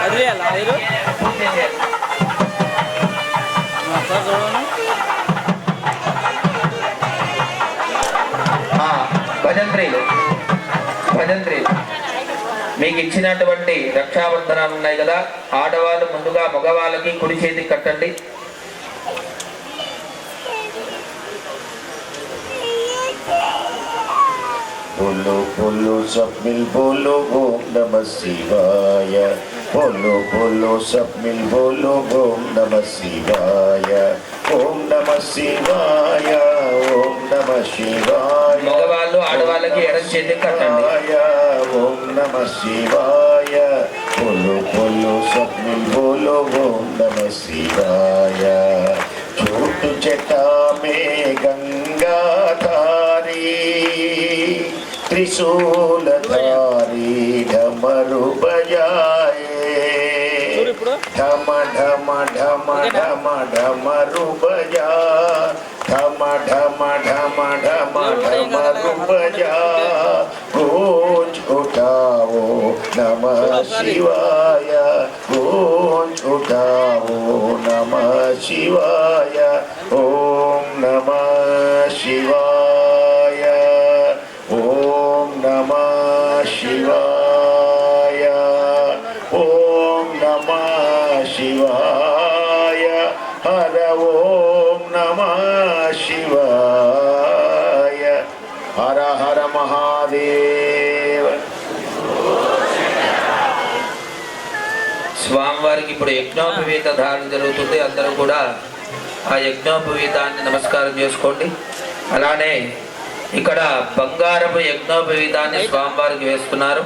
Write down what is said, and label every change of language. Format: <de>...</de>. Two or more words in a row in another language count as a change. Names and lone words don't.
<te>భజంత్రీలు మీకు ఇచ్చినటువంటి రక్షాబంధనాలు ఉన్నాయి కదా, ఆడవాళ్ళు ముందుగా మగవాళ్ళకి కుడి చేతికి కట్టండి.</te> <hi>बोलो बोलो सब मिल बोलो</hi> <sa>ओम नमः शिवाय।</sa> <hi>बोलो बोलो सब मिल बोलो</hi> <sa>ओम नमः शिवाय। ओम नमः शिवाय। ओम नमः शिवाय।</sa> <te>మగవాళ్ళు ఆడవాళ్ళకి ఎడమ చేతికి కట్టండి.</te> <sa>ओम नमः शिवाय।</sa> <hi>बोलो बोलो सब मिल बोलो</hi> <sa>ओम नमः शिवाय।</sa> <hi>छोटू जटा में गंगा धारी त्रिशूलधारी डमरू बजाए। ढम ढम ढम ढम डमरू बजा। ढम ढम ढम ढम डमरू बजा। गूंज उठाओ</hi> <sa>नमः शिवाय।</sa> <hi>गूंज उठाओ</hi> <sa>नमः शिवाय। ओम नमः शिवाय। ओम नमः शिवाय। ओम नमः शिवाय। हर ओम नमः शिवाय।</sa> <hi>हर हर महादेव।</hi> <te>స్వామివారికి ఇప్పుడు యజ్ఞోపవీత ధారణ జరుగుతుంది. అందరూ కూడా ఆ యజ్ఞోపవీతాన్ని నమస్కారం చేసుకోండి. అలానే ఇక్కడ బంగారపు యజ్ఞోపవీతాన్ని స్వామివారికి వేస్తున్నారు.</te>